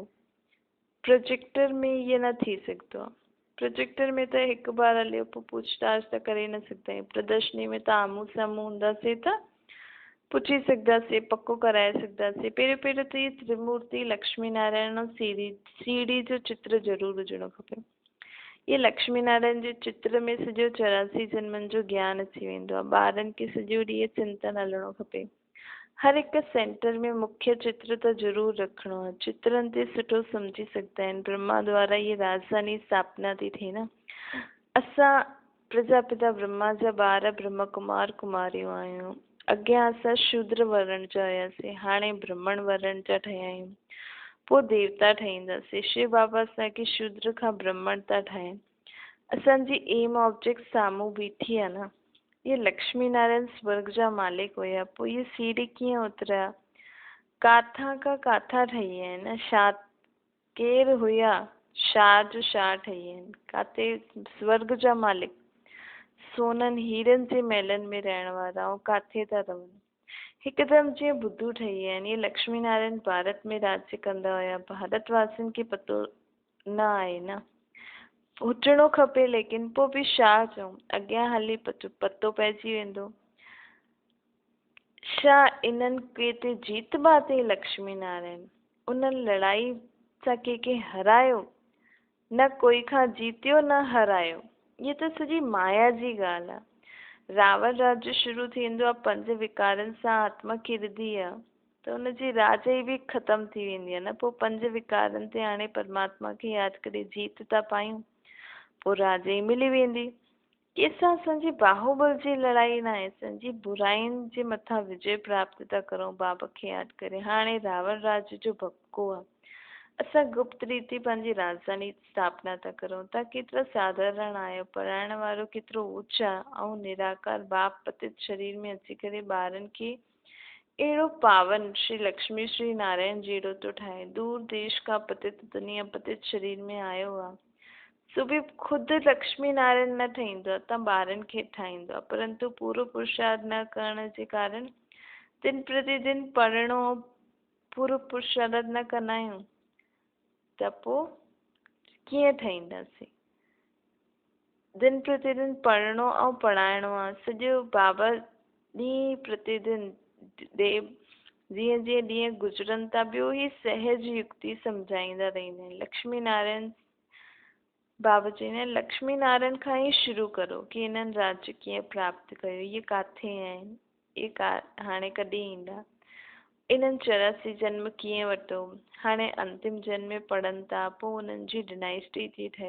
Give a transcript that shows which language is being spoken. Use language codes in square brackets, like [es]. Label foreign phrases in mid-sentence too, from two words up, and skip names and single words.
[sd] प्रोजेक्टर में इहे न थी सघंदो आहे। प्रोजेक्टर में त हिकु बार हलियो, पोइ पूछताछ त करे न सघंदा आहियूं। प्रदर्शनी में त आम्हूं साम्हूं हूंदासीं त पुछी सघंदासीं, पको कराए सघंदासीं। पहिरियों त इहे त्रिमूर्ति लक्ष्मी नारायण ऐं सीढ़ी जो चित्र ज़रूरु हुजणो खपे। ये लक्ष्मी नारायण जे चित्र में सॼो 84 जन्मनि जो ज्ञान अची वेंदो आहे। ॿारनि खे सॼो ॾींहुं चिंतन हलणो खपे। हर हिकु सेंटर में मुख्य चित्र त ज़रूरु रखिणो आहे। चित्रनि ते सुठो सम्झी सघंदा आहिनि। ब्रह्मा द्वारा ये राजधानी स्थापना थी थिए न। असां प्रजापिता ब्रह्मा जा ॿार ब्रह्म कुमार कुमारियूं आहियूं। अॻियां असां शूद्र वर्ण जा हुयासीं, हाणे ब्राह्मण वर्ण जा ठहिया आहियूं, पोइ देवता ठहींदासीं। शिव बाबा असांखे शूद्र खां ब्राह्मण था ठाहिनि। असांजी [en] aim object [sd] साम्हूं बीठी आहे न। ये लक्ष्मी नारायण स्वर्ग जा मालिक हुया, पोइ ये सीढ़ी कीअं उतरिया, काथां खां काथां ठही आहिनि, छा केरु हुया, छा जो छा ठही आहिनि, काथे स्वर्ग जा मालिक सोननि हीरनि जे महलनि में रहण वारा, ऐं काथे था रहनि, हिकदमि जीअं बुद्धू ठही आहिनि। ये लक्ष्मी नारायण भारत में राज्य कंदा हुया। भारतवासियुनि खे पतो न आहे न, हुजणो खपे, लेकिन पोइ बि छा चऊं, अॻियां हली पतो पइजी वेंदो। छा इन्हनि के ते जीत बाते लक्ष्मी नारायण, उन्हनि लड़ाई सां कंहिंखे हरायो न, कोई खां जीतियो न हरायो। ये त सॼी माया जी ॻाल्हि आहे। रावण राज्य शुरू थींदो आहे 5 विकारनि सां, आत्मा किरदी आहे, त त उनजी राजाई बि ख़तम थी वेंदी आहे न। पोइ 5 विकारनि ते हाणे परमात्मा खे यादि करे जीत था पायूं, पोइ राजाई मिली वेंदी। कंहिंसां असांजी बाहुबल जी लड़ाई न आहे, असांजी बुराइनि जे मथां विजय प्राप्त था करूं बाबा खे यादि करे। हाणे रावण राज्य जो भपको आहे, असां गुप्त रीति पंहिंजी राजधानी स्थापना था करूं। तव्हां केतिरा साधारण आहियो, पढ़ाइण वारो केतिरो ऊच आहे ऐं निराकार बाप पतित शरीर में अची करे ॿारनि खे अहिड़ो पावन श्री लक्ष्मी श्री नारायण जहिड़ो थो ठाहे। दूर देश खां पतित दुनिया पतित शरीर में आयो आहे, सो बि ख़ुदि लक्ष्मी नारायण न ठाहींदो आहे, त ॿारनि खे ठाहींदो आहे। परंतु पूरो पुरुषार्थ न करण जे कारण दिन प्रतिदिन पढ़णो, पूरो पुरुषार्थ न कंदा आहियूं त पोइ कीअं ठाहींदासीं। दिन प्रतिदिन पढ़णो ऐं पढ़ाइणो आहे, सॼो बाबा ॾींहुं प्रतिदिन जीअं जीअं ॾींहं गुज़रनि था ॿियो ई सहज युक्ति सम्झाईंदा रहंदा आहिनि। लक्ष्मी नारायण बाबा चवंदा आहिनि लक्ष्मी नारायण खां ई शुरू करो कि हिननि राज्य कीअं प्राप्त कयो, इहे किथे आहिनि, इहे हाणे कॾहिं ईंदा, इन्हनि 84 जन्म कीअं वरितो, हाणे अंतिम जन्म में पढ़नि था, पोइ उन्हनि जी डिनाइस्टी थी ठहे।